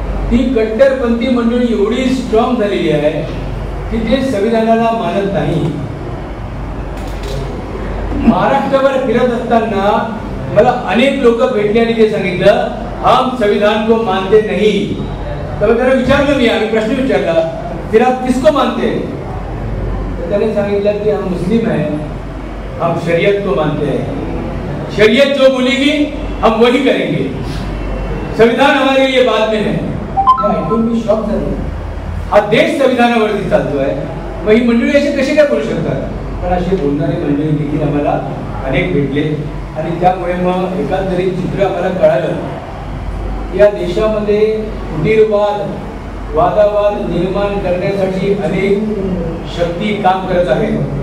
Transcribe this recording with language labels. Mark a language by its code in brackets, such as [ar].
[mr] ती कट्टरपंथी मंडळी एवढी स्ट्रॉंग झालेली आहे की जे संविधानाला मानत नाही. महाराष्ट्रावर फिरत असताना मला अनेक लोक भेटले आणि ते सांगितलं [hi] हम संविधान को मानते नहीं. [mr] तर त्याला विचारलं मी, आम्ही प्रश्न विचारला, [hi] फिर आप किसको मानते? [mr] तर त्याने सांगितलं की [hi] हम मुस्लिम है, हम शरीयत को मानते हैं, शरीयत जो बोलेगी हम वही करेंगे, संविधान हमारे लिए बाद में है. [mr] ऐकून मी शॉक झालो. हा देश संविधानावरती चालतो आहे, मग ही मंडळी अशी कशी काय बोलू शकतात? पण अशी बोलणारी मंडळी देखील आम्हाला अनेक भेटले आणि त्यामुळे मग एकंदरीत चित्र आम्हाला कळालं या देशामध्ये फुटीरवाद, वादावाद निर्माण करण्यासाठी अनेक शक्ती काम करत आहेत.